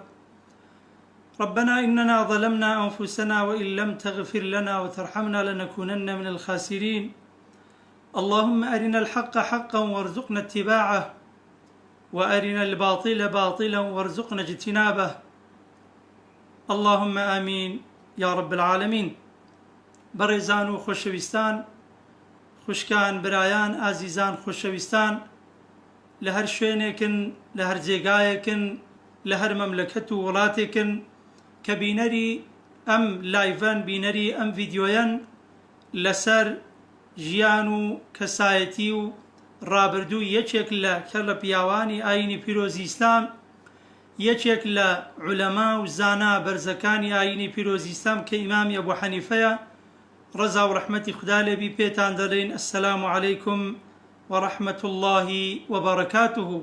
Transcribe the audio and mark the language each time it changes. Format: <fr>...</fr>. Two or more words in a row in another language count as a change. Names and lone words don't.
<ar>ربنا إننا ظلمنا أنفسنا وإن لم تغفر لنا وترحمنا لنكونن من الخاسرين. اللهم أرنا الحق حقا وارزقنا اتباعه، وأرنا الباطل باطلا وارزقنا اجتنابه. اللهم آمين يا رب العالمين.</ar> <ckb>بەڕێزان و خۆشەویستان، خوشکان، برایان، ئازیزان، خۆشەویستان لە هەر شوێنێکن، لە هەر جێگایەکن، لە هەر مەملەکەت و وڵاتێکن کە بینەری ئەم لایڤەن، بینەری ئەم ڤیدیۆیەن لەسەر ژیان و کەسایەتی و ڕابردوو یەکێک لە پیاوانی ئاینی پیرۆزی ئیسلام، یەکێک لە عولەما و زانا بەرزەکانی ئاینی پیرۆزی ئیسلام کە ئیمامی ئەبوو حەنیفەیە، ڕەزا و ڕەحمەتی خوددا لێبی، پێتان دەڵێن</ckb> <ar>ئەسسەلامو عەلەیکم وەڕەحمەت الله وەبەڕەکاتوه.</ar>